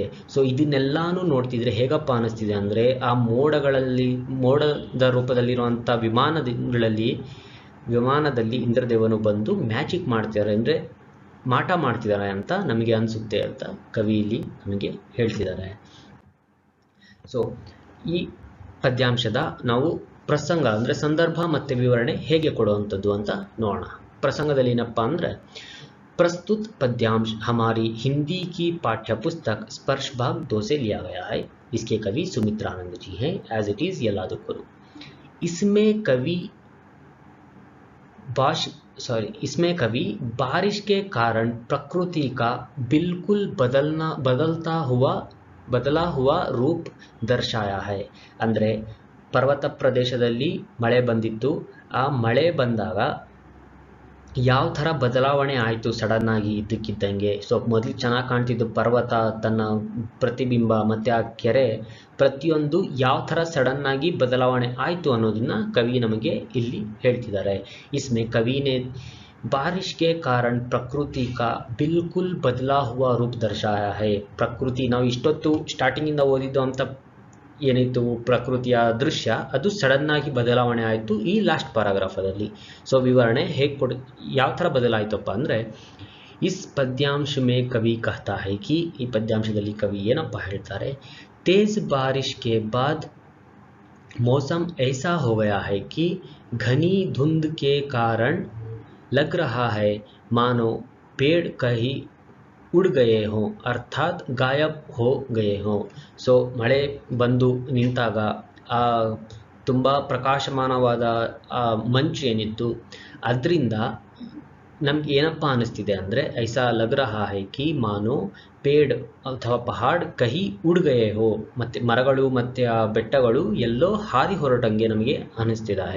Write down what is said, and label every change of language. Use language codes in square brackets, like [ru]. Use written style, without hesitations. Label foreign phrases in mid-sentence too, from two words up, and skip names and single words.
[kn] ಸೊ ಇದನ್ನೆಲ್ಲಾನು ನೋಡ್ತಿದ್ರೆ ಹೇಗಪ್ಪ ಅನ್ನಿಸ್ತಿದೆ ಅಂದರೆ, ಆ ಮೋಡದ ರೂಪದಲ್ಲಿರುವಂಥ ವಿಮಾನದಲ್ಲಿ ಇಂದ್ರದೇವನು ಬಂದು ಮ್ಯಾಜಿಕ್ ಮಾಡ್ತಿದ್ದಾರೆ, ಅಂದರೆ ಮಾಟ ಮಾಡ್ತಿದ್ದಾರೆ ಅಂತ ನಮಗೆ ಅನಿಸುತ್ತೆ ಅಂತ ಕವಿ ಇಲ್ಲಿ ನಮಗೆ ಹೇಳ್ತಿದ್ದಾರೆ. ಸೊ ಈ ಪದ್ಯಾಂಶದ ನಾವು ಪ್ರಸಂಗ ಅಂದರೆ ಸಂದರ್ಭ ಮತ್ತು ವಿವರಣೆ ಹೇಗೆ ಕೊಡುವಂಥದ್ದು ಅಂತ ನೋಡೋಣ. ಪ್ರಸಂಗದಲ್ಲಿ ಏನಪ್ಪ ಅಂದರೆ, [hi] प्रस्तुत पद्यांश हमारी हिंदी की पाठ्य पुस्तक स्पर्श भाग 2 से लिया गया है. इसके कवि सुमित्रानंद जी हैं. [en] as it is [kn] यलादुकरु. [hi] इसमें कवि बारिश के कारण प्रकृति का बिल्कुल बदलता हुआ बदला हुआ रूप दर्शाया है [kn] ಅಂದರೆ ಪರ್ವತ ಪ್ರದೇಶದಲ್ಲಿ ಮಳೆ ಬಂದಿತ್ತು, ಆ ಮಳೆ ಬಂದಾಗ ಯಾವ ಥರ ಬದಲಾವಣೆ ಆಯಿತು ಸಡನ್ ಆಗಿ ಇದ್ದಕ್ಕಿದ್ದಂಗೆ. ಸೊ ಮೊದಲು ಚೆನ್ನಾಗಿ ಕಾಣ್ತಿದ್ದು ಪರ್ವತ, ತನ್ನ ಪ್ರತಿಬಿಂಬ ಮತ್ತು ಆ ಕೆರೆ ಪ್ರತಿಯೊಂದು ಯಾವ ಥರ ಸಡನ್ ಆಗಿ ಬದಲಾವಣೆ ಆಯಿತು ಅನ್ನೋದನ್ನ ಕವಿ ನಮಗೆ ಇಲ್ಲಿ ಹೇಳ್ತಿದ್ದಾರೆ. [hi] इसमें कवि ने बारिश के कारण प्रकृति का बिल्कुल बदला हुआ रूप दर्शाया है. [kn] ಪ್ರಕೃತಿ ನಾವು ಇಷ್ಟೊತ್ತು ಸ್ಟಾರ್ಟಿಂಗಿಂದ ಓದಿದ್ದು ಅಂತ ಏನಿತ್ತು ಪ್ರಕೃತಿಯ ದೃಶ್ಯ, ಅದು ಸಡನ್ ಆಗಿ ಬದಲಾವಣೆ ಆಯಿತು ಈ ಲಾಸ್ಟ್ ಪ್ಯಾರಾಗ್ರಾಫದಲ್ಲಿ. ಸೊ ವಿವರಣೆ ಹೇಗೆ ಯಾವ ಥರ ಬದಲಾಯಿತಪ್ಪ ಅಂದರೆ, [hi] इस पद्यांश में कवि कहता है कि, [kn] ಈ ಪದ್ಯಾಂಶದಲ್ಲಿ ಕವಿ ಏನಪ್ಪ ಹೇಳ್ತಾರೆ, [hi] तेज बारिश के बाद मौसम ऐसा हो गया है कि घनी धुंध के कारण लग रहा है मानो पेड़ कहीं उड़ गए हों अर्थात गायब हो गए हों. [kn] ಸೊ ಮಳೆ ಬಂದು ನಿಂತಾಗ ಆ ತುಂಬ ಪ್ರಕಾಶಮಾನವಾದ ಆ ಮಂಚು ಏನಿತ್ತು ಅದರಿಂದ ನಮ್ಗೆ ಏನಪ್ಪ ಅನ್ನಿಸ್ತಿದೆ ಅಂದರೆ, [hi] ऐसा लग रहा है कि मानो पेड़ अथवा पहाड़ कहीं उड़ गए हों, [kn] ಮತ್ತು ಮರಗಳು ಮತ್ತು ಆ ಬೆಟ್ಟಗಳು ಎಲ್ಲೋ ಹಾರಿ ಹೊರಟಂಗೆ ನಮಗೆ ಅನ್ನಿಸ್ತಿದೆ.